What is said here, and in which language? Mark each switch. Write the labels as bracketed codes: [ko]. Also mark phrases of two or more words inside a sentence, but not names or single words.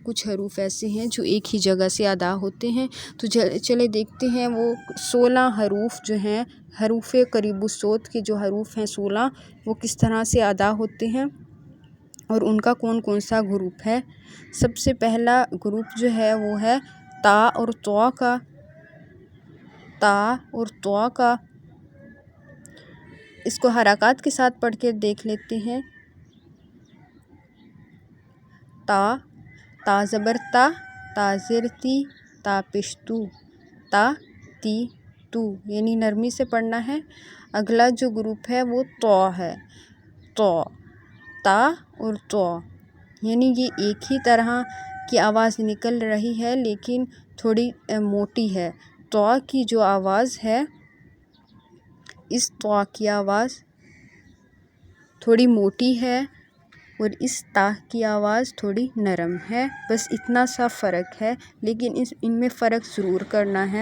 [ur] کچھ حروف ایسے ہیں جو ایک ہی جگہ سے ادا ہوتے ہیں۔ تو چلے دیکھتے ہیں وہ 16 حروف جو ہیں، حروف قریب الصوت کے جو حروف ہیں 16، وہ کس طرح سے ادا ہوتے ہیں اور ان کا کون کون سا گروپ ہے۔ سب سے پہلا گروپ جو ہے وہ ہے تا اور طا کا۔ تا اور طا کا، اس کو حرکات کے ساتھ پڑھ کے دیکھ لیتے ہیں۔ تا، تا زبر تا، تا زیر تی، تا پشتو، تا تی تو، یعنی نرمی سے پڑھنا ہے۔ اگلا جو گروپ ہے وہ طا ہے۔ طا، تا اور طا، یعنی یہ ایک ہی طرح کی آواز نکل رہی ہے لیکن تھوڑی موٹی ہے۔ طا کی جو آواز ہے، اس طا کی آواز تھوڑی موٹی ہے اور اس تا کی آواز تھوڑی نرم ہے، بس اتنا سا فرق ہے، لیکن ان میں فرق ضرور کرنا ہے۔